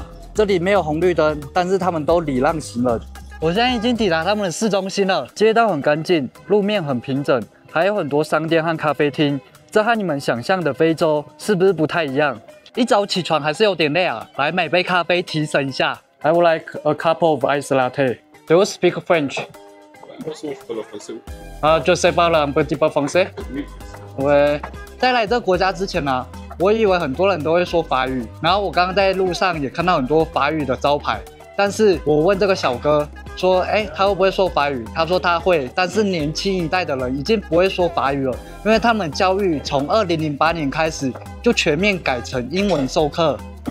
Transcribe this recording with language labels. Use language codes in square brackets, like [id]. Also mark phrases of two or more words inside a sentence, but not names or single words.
[zh] 這裡沒有紅綠燈，但是他們都禮讓行人。我現在已經抵達他們的市中心了，街道很乾淨，路面很平整，還有很多商店和咖啡廳。這和你們想象的非洲是不是不太一樣？一早起床還是有點累啊，來買杯咖啡提神一下。 [en] I would like a cup of ice latte. Do you speak French? [fr] Je sais parler un petit peu français. [zh] 喂，在來這個國家之前呢，我以為很多人都會說法語，然後我剛剛在路上也看到很多法語的招牌，但是我問這個小哥說，他會不會說法語？他說他會，但是年輕一代的人已經不會說法語了，因為他們教育從2008年開始就全面改成英文授課。